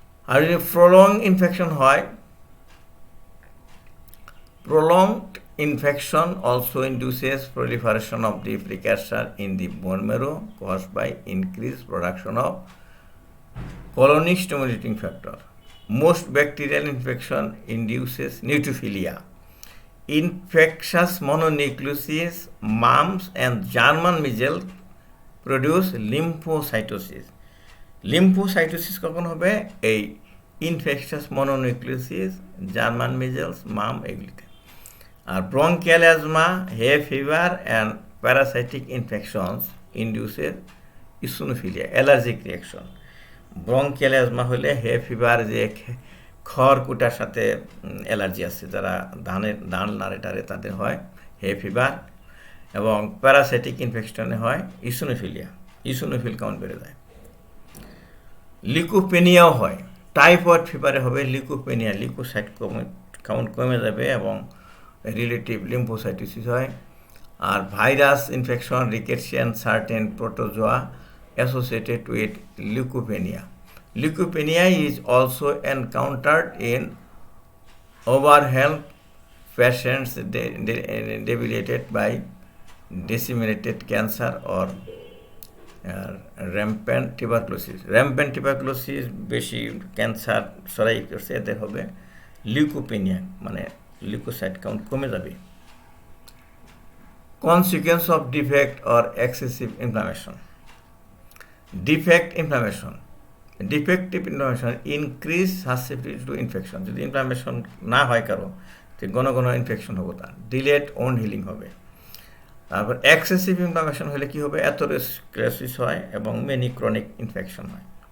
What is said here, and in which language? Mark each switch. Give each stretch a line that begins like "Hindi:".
Bangla: আর যদি
English: prolonged infection হয়, prolonged infection also induces proliferation of the precursor in the bone marrow caused by increased production of colony stimulating factor. Most bacterial infection induces neutrophilia. Infectious mononucleosis, mumps and German measles produce lymphocytosis.
Bangla: লিম্ফোসাইটোসিস কখন হবে? এই infectious mononucleosis, German measles, মাম, এগুলিতে।
English: R bronchial asthma, hey fever and parasitic infections ইন্ডিউসের eosinophilia, allergic reaction.
Bangla: Bronchial asthma হলে হে fever, যে খড়কুটার সাথে allergy আছে, যারা ধান নাড়ে টাড়ে তাদের হয় হে ফিভার, এবং প্যারাসাইটিক ইনফেকশনে হয় ইসোনোফিলিয়া, ইসোনোফিল কাউন্ট বেড়ে যায়। লিকোপেনিয়াও হয়, টাইফয়েড ফিভারে হবে লিকোপেনিয়া, লিকোসাইট কাউন্ট কমে যাবে এবং রিলেটিভ লিম্ফোসাইটোসিস হয়।
English: আর virus infection, rickettsia certain protozoa associated with leukopenia. Leukopenia is also encountered in overwhelmed patients debilitated by disseminated cancer or rampant tuberculosis. Rampant tuberculosis
Bangla: বেশি ক্যান্সার ছড়াই করছে, এদের হবে লিউকোপেনিয়া, মানে লিউকোসাইট কাউন্ট কমে যাবে।
English: Consequence of defect or excessive inflammation. Defect inflammation. Defective inflammation increase susceptibility to infection.
Bangla: যদি inflammation না হয় কারো, তো ঘন ঘন ইনফেকশন হবে, তার ডিলেড ওন হিলিং হবে। তারপর এক্সেসিভ ইনফ্লামেশন হলে কি হবে, অ্যাথেরোস্ক্লেরোসিস হয় এবং মেনি ক্রনিক ইনফেকশন হয়।